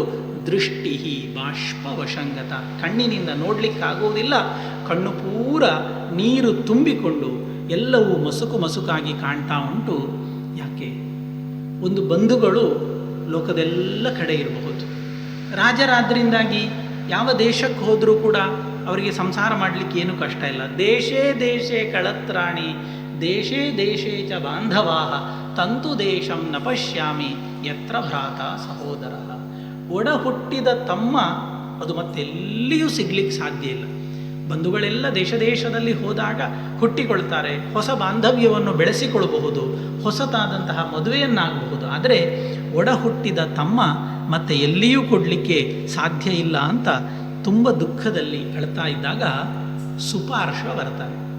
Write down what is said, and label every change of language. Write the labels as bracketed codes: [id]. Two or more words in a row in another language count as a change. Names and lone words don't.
[sa] ದೃಷ್ಟಿ ಬಾಷ್ಪವಶಂಗತ, [kn] ಕಣ್ಣಿನಿಂದ ನೋಡಲಿಕ್ಕಾಗುವುದಿಲ್ಲ, ಕಣ್ಣು ಪೂರ ನೀರು ತುಂಬಿಕೊಂಡು ಎಲ್ಲವೂ ಮಸುಕು ಮಸುಕಾಗಿ ಕಾಣ್ತಾ ಉಂಟು. ಯಾಕೆ? ಒಂದು ಬಂಧುಗಳು ಲೋಕದೆಲ್ಲ ಕಡೆ ಇರಬಹುದು, ರಾಜರಾದ್ರಿಂದಾಗಿ ಯಾವ ದೇಶಕ್ಕೆ ಹೋದರೂ ಕೂಡ ಅವರಿಗೆ ಸಂಸಾರ ಮಾಡಲಿಕ್ಕೆ ಏನೂ ಕಷ್ಟ ಇಲ್ಲ. [sa] ದೇಶೇ ದೇಶೇ ಕಳತ್ರಾಣಿ ದೇಶೇ ದೇಶೇ ಚ ಬಾಂಧವಾಹ ತಂತು ದೇಶಂ ನ ಪಶ್ಯಾಮಿ ಯತ್ರ ಭ್ರಾತ ಸಹೋದರ. [kn] ಒಡ ಹುಟ್ಟಿದ ತಮ್ಮ ಅದು ಮತ್ತೆಲ್ಲಿಯೂ ಸಿಗ್ಲಿಕ್ಕೆ ಸಾಧ್ಯ ಇಲ್ಲ. ಬಂಧುಗಳೆಲ್ಲ ದೇಶ ದೇಶದಲ್ಲಿ ಹೋದಾಗ ಹುಟ್ಟಿಕೊಳ್ತಾರೆ, ಹೊಸ ಬಾಂಧವ್ಯವನ್ನು ಬೆಳೆಸಿಕೊಳ್ಳಬಹುದು, ಹೊಸತಾದಂತಹ ಮದುವೆಯನ್ನಾಗಬಹುದು. ಆದರೆ ಒಡ ಹುಟ್ಟಿದ ತಮ್ಮ ಮತ್ತೆ ಎಲ್ಲಿಯೂ ಕೊಡಲಿಕ್ಕೆ ಸಾಧ್ಯ ಇಲ್ಲ ಅಂತ ತುಂಬ ದುಃಖದಲ್ಲಿ ಅಳ್ತಾ ಇದ್ದಾಗ ಸುಪಾರ್ಶ್ವ ಬರ್ತಾನೆ.